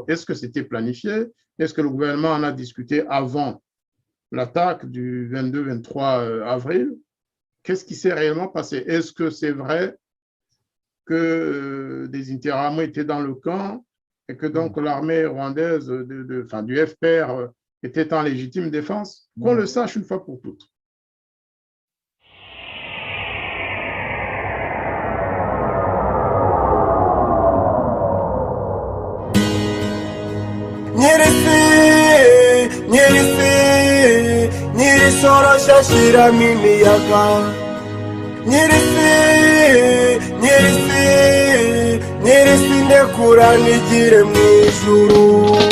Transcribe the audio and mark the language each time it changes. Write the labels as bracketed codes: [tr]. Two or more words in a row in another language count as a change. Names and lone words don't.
[fr] Est-ce que c'était planifié? Est-ce que le gouvernement en a discuté avant l'attaque du 22-23 avril? Qu'est-ce qui s'est réellement passé? Est-ce que c'est vrai que des Interahamwe étaient dans le camp et que donc l'armée rwandaise du FPR était en légitime défense? Qu'on le sache une fois pour toutes. [rw] Nyiri shashiramo imiyaga nyiri ndekura nigire mu ijuru.